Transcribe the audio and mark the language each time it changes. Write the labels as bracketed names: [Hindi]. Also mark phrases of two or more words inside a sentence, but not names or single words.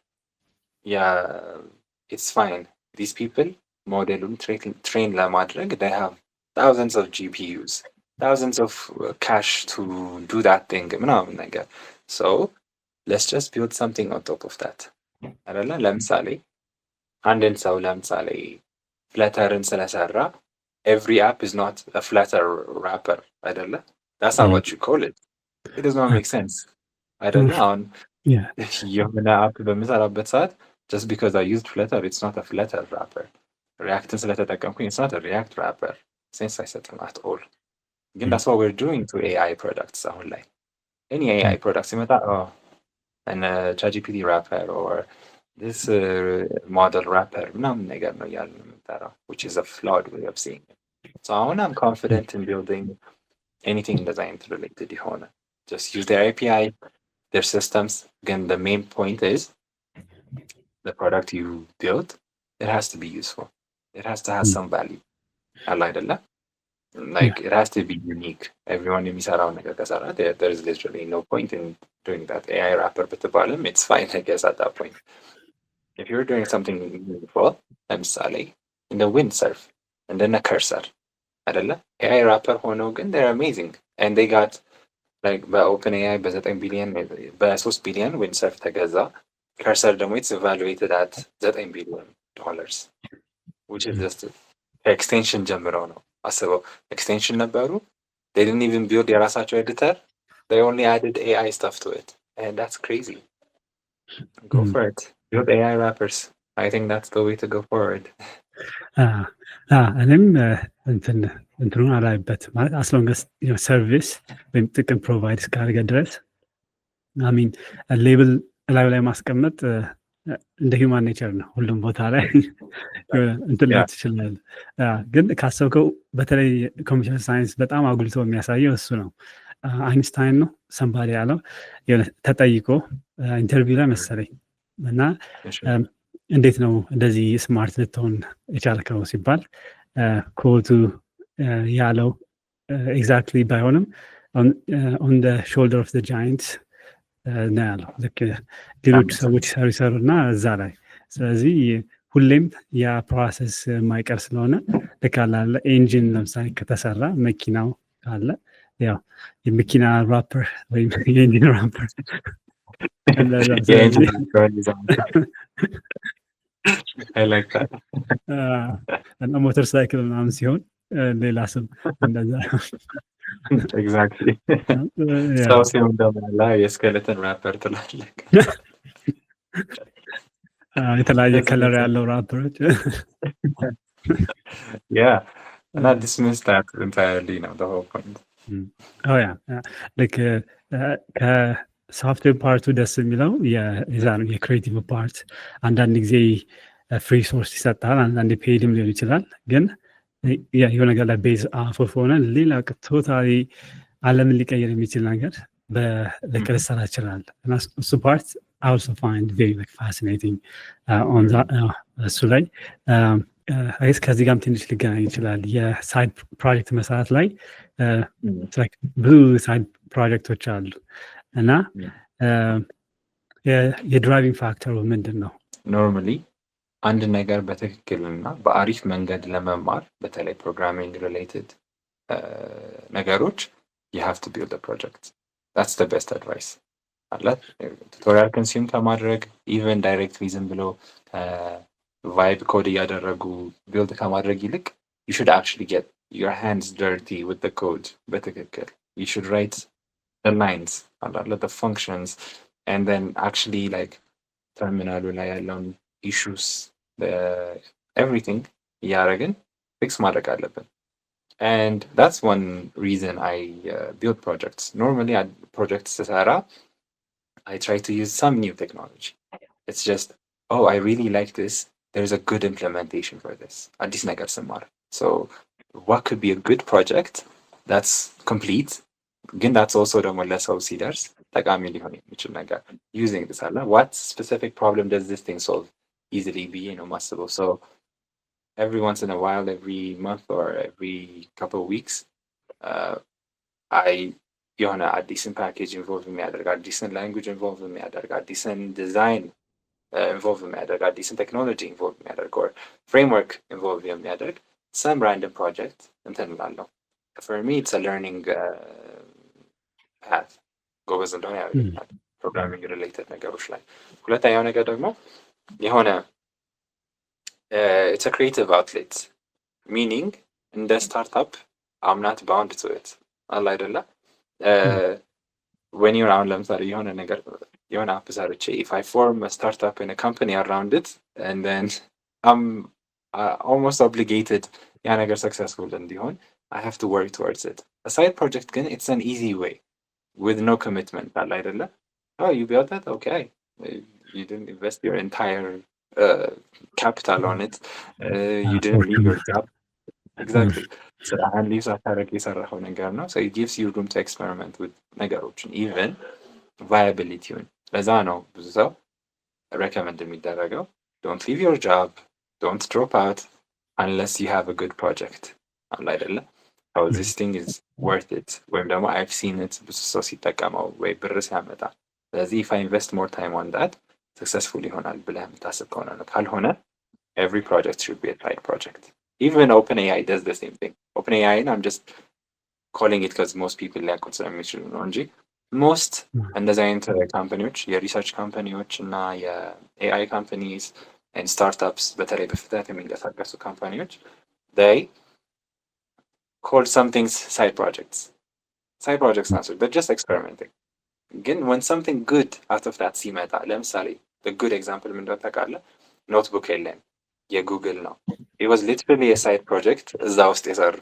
[English] it's fine these people [Amharic] ሞዴሉን ትሬን ለማድረግ [English] they have thousands of GPUs thousands of cash to do that thing [Amharic] ምናምን ነገር [English] so let's just build something on top of that [Amharic] አይደለ ለምሳሌ አንድን ሰው ለምሳሌ ፍለተርን ስለሰራ [English] every app is not a flutter wrapper አይደለ that's not what you call it it does not make sense [Amharic] አይደለ አሁን የሆነ አፕ በምሰራበት ሰዓት [English] just because I used flutter it's not a flutter wrapper [Amharic] reactን ስለተጠቀምኩኝ [English] it's not a react wrapper [Amharic] sense አይሰጥም [English] at all ግን that's what we're doing to AI products አሁን ላይ any AI product ሲመጣ and ChatGPT wrapper or this model wrapper [Amharic] ምናምን ነገር ነው ያልን የምንጠራው [English] which is a flawed way of seeing it so አሁን I'm confident in building anything design related የሆነ just use their API their systems again the main point is the product you build it has to be useful it has to have some value [Amharic] አለ አይደለ [English] like it has to be unique everyone [Amharic] የሚሰራው ነገር ከሰራ [English] there's literally no point in doing that AI wrapper ብትባልም it's fine I guess at that point if you're doing something meaningful ለምሳሌ in the windsurf and then a cursor አይደለ AI wrapper [Amharic] ሆነው ግን [English] they're amazing and they got like [Amharic] በOpenAI በ9 ቢሊዮን በ3 ቢሊዮን windsurf ተገዛ cursor ደግሞ [English] it's evaluated at $9 billion which is just extension [Amharic] ጀምረው ነው አስበው extension ነበሩ [English] they didn't even build የራሳቸው editor they only added AI stuff to it and that's crazy go for it build AI wrappers I think that's the way to go forward [Amharic] እኔም እንትኑን አላይበት ማለት [English] as long as [Amharic] ሰርቪስ ወይም ጥቅም ፕሮቫይድ እስካደረገ ድረስ አሚን ሌብል ላይ ላይ ማስቀመጥ እንደ [English] human nature [Amharic] ነው ሁሉም ቦታ ላይ እንትን ላይ ትችላል ግን ካሰብከው በተለይ [English] computer science [Amharic] በጣም አጉልቶ የሚያሳየው እሱ ነው አይንስታይን ነው ሰምባዲ ያለው ተጠይቆ ኢንተርቪው ላይ መሰለኝ እና እንዴት ነው እንደዚህ ስማርት ልትሆን የቻልከው ሲባል ኮቱ ያለው ኤግዛክትሊ ባይሆንም [English] on the shoulder of the giants [Amharic] ነው ያለው ልክ ሌሎች ሰዎች ይሰሩ እና እዛ ላይ ስለዚህ ሁሌም ያ ፕሮሰስ የማይቀር ስለሆነ ልክ አለ ኤንጂን ለምሳሌ ከተሰራ መኪናው ካለ ያው የመኪና ራፐር ወይም የኤንጂን ራፐር [English] I like that [Amharic] እና ሞተር ሳይክል ምናምን ሲሆን ሌላ ስም እንደዛ exactly ሰው ሲሆን ደግሞ የስኬለተን ራፐር ትላለህ የተለያየ ከለር ያለው ራፐሮች [English] yeah and I dismiss that entirely now the whole point [Amharic] like ከሶፍትዌር ፓርቱ ደስ የሚለው የክሬቲቭ ፓርት አንዳንድ ጊዜ [English] free source [Amharic] ይሰጣል አንዳንድ ፔድም ሊሆን ይችላል ግን የሆነ ነገር ላይ [English] base off of [Amharic] ሆነ ሌላ ቶታሊ ዓለምን ሊቀይር የሚችል ነገር ልሰራ ይችላል እና እሱ ፓርት [English] I also find very like fascinating on that [Amharic] እሱ ላይ አይስ ከዚህ ጋርም ትንሽ ሊገናኝ ይችላል የሳይድ ፕሮጀክት መስራት ላይ ብዙ ሳይድ ፕሮጀክቶች አሉ እና የድራይቪንግ ፋክተሩ ምንድን ነው ኖርማሊ አንድ ነገር በትክክልና በአሪፍ መንገድ ለመማር በተለይ [English] programming related ነገሮች you have to build a project that's the best advice አላት tutorial consume ከማድረግ even directly [Amharic] ዝም ብሎ [English] vibe code [Amharic] እያደረጉ ቢልድ ከማድረግ ይልቅ [English] you should actually get your hands dirty with the code በትክክል you should write lines አለ the functions and then actually like terminal [Amharic] ላይ ያለውን [English] issues everything እያደረግን fix [Amharic] ማድረግ አለብን. [English] And that's one reason I build projects. Normally projects ስሰራ I try to use some new technology. It's just, oh, I really like this. There's a good implementation for this. [Amharic] አዲስ ነገር ስማር. [English] So what could be a good project that's complete ግን that's also [Amharic] ደግሞ ለሰው ሲደርስ ጠቃሚ ሊሆን የሚችል ነገር [English] using this አለ what specific problem does this thing solve easily [Amharic] ብዬ ነው የማስበው. [English] So every once in a while, every month or every couple of weeks, I [Amharic] የሆነ አዲስን ፓኬጅ ኢንቮልቭ የሚያደርግ አዲስን ላንጉጅ ኢንቮልቭ የሚያደርግ አዲስን ዲዛይን ኢንቮልቭ የሚያደርግ አዲስን ቴክኖሎጂ ኢንቮልቭ የሚያደርግ [English] or framework [Amharic] ኢንቮልቭ የሚያደርግ [English] some random project [Amharic] እንትን እላለሁ. [English] For me it's a learning path. [Amharic] ጎበዝ እንደሆነ ያደርገኛል [English] programming related [Amharic] ነገሮች ላይ። ሁለተኛው ነገር ደግሞ የሆነ [English] it's a creative outlet, meaning in the startup I'm not bound to it. [Amharic] አለ አይደለ [English] when you're on [Amharic] ለምሳሌ የሆነ ነገር የሆነ አፕ ሰርቼ [English] if I form a startup in a company around it and then I'm almost obligated [Amharic] ያ ነገር [English] successful እንዲሆን I have to work towards it. A side project ግን it's an easy way with no commitment [Amharic] አለ አይደለ [English] oh you built that okay you didn't invest your entire capital on it. You didn't leave your job. Exactly. So and leaves [Amharic] ሳታረግ የሰራኸው ነገር ነው. [English] So it gives you room to experiment with ነገሮችን even viability. [Amharic] ለዛ ነው ብዙ ሰው [English] recommend የሚደረገው don't leave your job, don't drop out unless you have a good project. [Amharic] አለ አይደለ [English] how this thing is worth it [Amharic] ወይም ደግሞ [English] I've seen it [Amharic] ብዙ ሰው ሲጠቀመው ወይ ብር ሲያመጣ. [English] ስለዚህ if I invest more time on that successful [Amharic] ይሆናል ብለህ የምታስብ ከሆነ ነው። ካልሆነ [English] every project should be a side project. Even OpenAI does the same thing. OpenAI I'm just calling it because most people [Amharic] ሊያውቁት ስለሚችሉ ነው እንጂ [English] most [Amharic] እንደዚህ አይነት ካምፓኒዎች የሪሰርች ካምፓኒዎች እና የኤአይ ካምፓኒስ [English] and startups [Amharic] በተለይ በፍጥነት የሚንቀሳቀሱ ካምፓኒዎች [English] they call some things side projects. Side projects ናቸው. They're just experimenting. ግን when something good out of that [Amharic] ሲመጣ ለምሳሌ [English] the good example [Amharic] ምን እንደሆነ ታውቃለህ? ኖትቡክ የለም የጉግል ነው. [English] It was literally a side project [Amharic] እዛ ውስጥ የሰሩት.